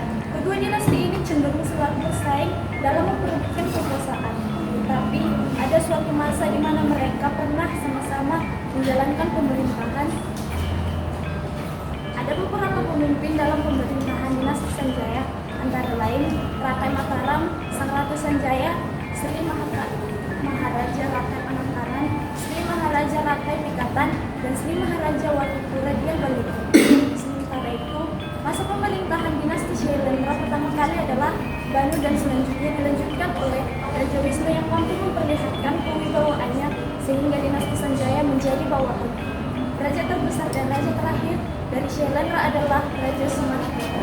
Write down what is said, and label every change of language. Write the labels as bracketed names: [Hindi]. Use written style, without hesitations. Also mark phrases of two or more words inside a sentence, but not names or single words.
[Indonesian] Kedua dinasti ini cenderung selalu bersaing dalam memperebutkan kekuasaan. Tetapi ada suatu masa di mana mereka pernah sama-sama menjalankan pemerintahan. Ada beberapa pemimpin dalam pemerintahan dinasti Sanjaya, antara lain Rakai Mataram, Sang Ratu Sanjaya, Sri Maharaja Rakai Panangkaran, Sri Maharaja Rakai Pikatan, dan Sri Maharaja Watupura Diabalukun. Sementara itu, masa pemerintahan dinasti Shailendra pertama kali adalah Banu, dan selanjutnya dilanjutkan oleh Raja Wisnu yang mampu memperlihatkan kewibawaannya sehingga dinasti Sanjaya menjadi bawahan. Raja terbesar dan raja terakhir dari Shailendra adalah Raja Sumantra.